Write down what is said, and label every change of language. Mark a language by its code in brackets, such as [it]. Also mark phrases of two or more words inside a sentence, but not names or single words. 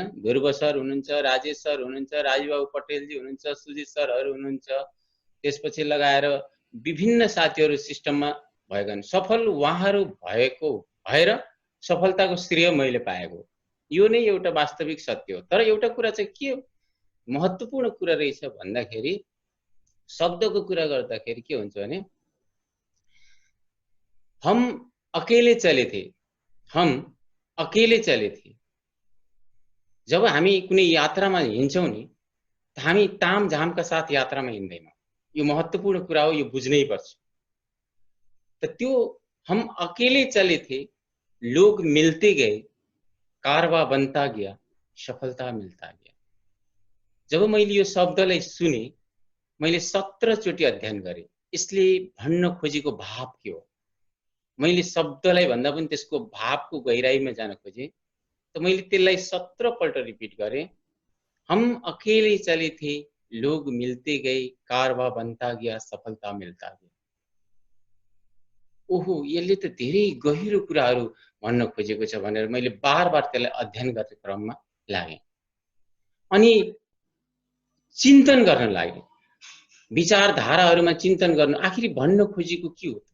[ne] ध्रुव सर हुनुहुन्छ, राजेश सर हुनुहुन्छ, राजबाबु पटेलजी हुनुहुन्छ, सुजित सरहरू हुनुहुन्छ, त्यसपछि लगाएर विभिन्न साथीहरू सिस्टममा भएका हुन्। सफल उहाँहरू भएको भएर सफलताको श्रेय मैले पाएको, यो नै एउटा वास्तविक सत्य हो। तर एउटा कुरा चाहिँ के महत्त्वपूर्ण कुरा रहेछ भन्दाखेरि शब्दको कुरा गर्दाखेरि के हुन्छ भने [hi] हम अकेले चले थे, हम अकेले चले थे। [ne] जब हामी कुनै यात्रामा हिँड्छौं नि त हामी तामझामका साथ यात्रामा हिँड्दैनौं। यो महत्त्वपूर्ण कुरा हो, यो बुझ्नै पर्छ। [hi] त त्यो हम अकेले चले थे, लोग मिलते गए, कारवा बनता गया, सफलता मिलता गया। [ne] जब मैले यो शब्दलाई सुने मैले 17 चोटि अध्ययन गरे। यसले भन्न खोजेको भाव के हो, मैले शब्दलाई भन्दा पनि त्यसको भावको गहिराईमा जान खोजे त मैले त्यसलाई 17 पल्ट रिपिट गरे। [hi] हम अकेले चले थे, लोग मिलते गए, कारवा बनता गया, सफलता मिलता गया। [ne] ओहो, यसले त धेरै गहिरो कुराहरू भन्न खोजेको छ भनेर मैले बार-बार त्यसलाई अध्ययन गर्ने क्रममा लागे। अनि चिन्तन गर्न लागे, विचारधाराहरूमा चिन्तन गर्न आखिर भन्न खोजेको के हो।